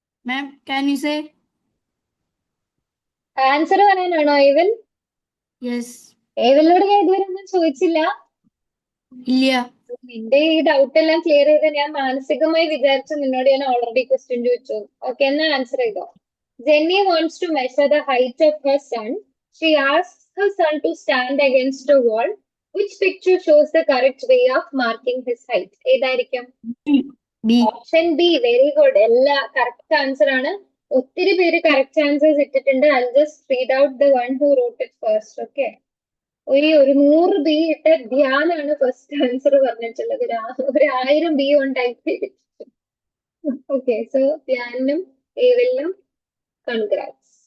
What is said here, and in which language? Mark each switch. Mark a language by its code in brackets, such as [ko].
[en] ma'am can you say [ml] answer പറയാനാണോ ഏവൽ? [en] Yes? [ml] ഏവലിനോട് ഞാൻ ഇതുവരെ ഒന്നും ചോദിച്ചില്ല. ഇല്ല. നിന്റെ ഈ ഡൗട്ട് എല്ലാം ക്ലിയർ ചെയ്ത് ഞാൻ മാനസികമായി വിചാരിച്ചു നിന്നോട് ഞാൻ ഓൾറെഡി ക്വസ്റ്റ്യൻ ചോദിച്ചു. ഓക്കെ, എന്നാ ആൻസർ ചെയ്തോ. [en] Jenny wants to measure the height of her son. She asks her son to stand against a wall. Which picture shows the correct way of marking his height? [ml] ഏതായിരിക്കും? B. Option B. Very good. എല്ലാ correct answer ആണ്. ഒത്തിരി പേര് correct answers ഇട്ടിട്ടുണ്ട്. [en] I just read out the one who wrote it first. [ml] Okay, ഒരു 100 B ഇട്ട ധ്യാനാണ് first answer പറഞ്ഞിട്ടുള്ളത്. ഒരു 1000 ബി കൊണ്ട് ടൈപ്പ് ചെയ്തിട്ടുണ്ട്. Okay, so ധ്യാനും ഏവലിനും congrats.